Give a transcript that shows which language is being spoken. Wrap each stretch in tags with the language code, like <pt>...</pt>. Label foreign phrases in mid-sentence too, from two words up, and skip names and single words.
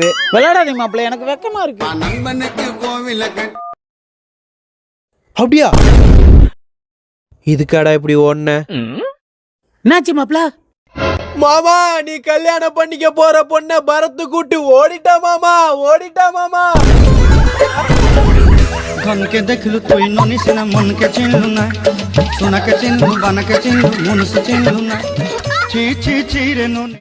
<ta>விளையாடாதே மாப்பிள்ள, எனக்கு வெக்கமா இருக்கு. அப்படியா? இதுக்காடா இப்படி ஓடுன? என்னாச்சு மாப்பிள்ள? மாமா நீ கல்யாணம் பண்ணிக்க போற பொண்ண பரத்து கூட்டு ஓடிட்டா மாமா, ஓடிட்டா மாமா.</ta> <bn>ঘনকে দেখলু তুই ননিস না মনকে চিনলু না, সোনাকে চিনলু বানাকে চিনলু মনুষ চিনলু না, ছি ছি ছি রে ননি।</bn>